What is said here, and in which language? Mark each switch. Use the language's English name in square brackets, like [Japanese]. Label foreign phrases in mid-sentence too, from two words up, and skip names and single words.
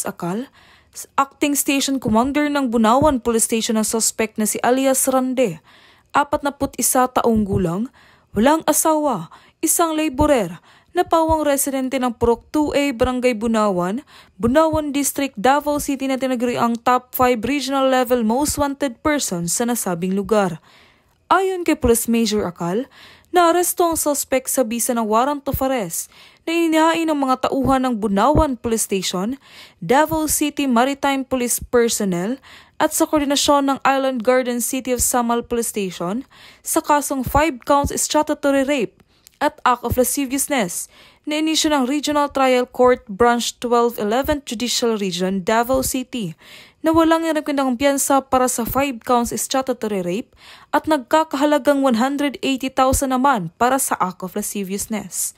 [Filipino] Acal, Acting Station Commander ng Bunawan Police Station ang suspect na si alias Rande, 41 taong gulang, walang asawa, isang laborer, na pawang residente ng Purok 2A, Barangay Bunawan, Bunawan District, Davao City na tinaguri ang [English] top 5 regional level most wanted persons [Filipino] sa nasabing lugar. Ayon kay Police Major Acal, naaresto ang suspect sa bisa ng [English] warrant of arrest [Filipino] na inihain ng mga tauhan ng Bunawan Police Station, Davao City Maritime Police Personnel at sa koordinasyon ng Island Garden City of Samal Police Station sa kasong [English] 5 counts statutory rape [Filipino] at [English] act of lasciviousness [Filipino] na inisyu ng Regional Trial Court Branch 12 11th Judicial Region, Davao City, na walang irekomendang piyansa para sa [English] 5 counts statutory rape [Filipino] at nagkakahalagang 180,000 naman para sa [English] act of lasciviousness.